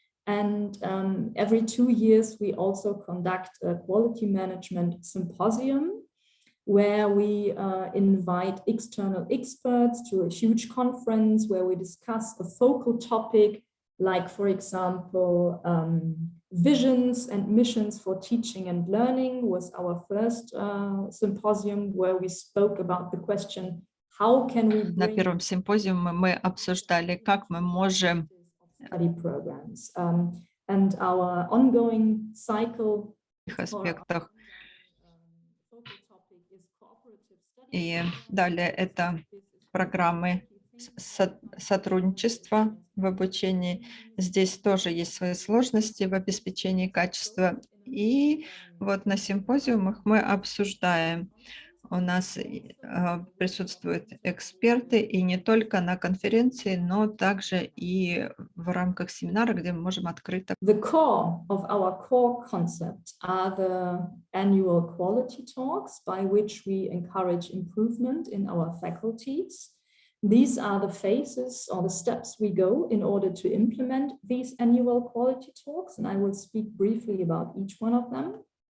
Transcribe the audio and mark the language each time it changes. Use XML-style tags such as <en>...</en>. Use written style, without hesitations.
<en>And every 2 years, we also conduct a quality management symposium, where we invite external experts to a huge conference where we discuss a focal topic, like, for example, visions and missions for teaching and learning was our first symposium, where we spoke about the question, how can we bring...</en> <ru>На первом симпозиуме мы обсуждали, как мы можем...</ru> <en>study programs. And our ongoing cycle...</en> <ru>аспектах. И далее это программы сотрудничества в обучении. Здесь тоже есть свои сложности в обеспечении качества. И вот на симпозиумах мы обсуждаем. У нас присутствуют эксперты, и не только на конференции, но также и в рамках семинара, где мы можем открыто.</ru> <en>The core of our core concept are the annual quality talks by which we encourage improvement in our faculties. These are the phases or the steps we go in order to implement these annual quality talks, and I will speak briefly about each one of them.</en>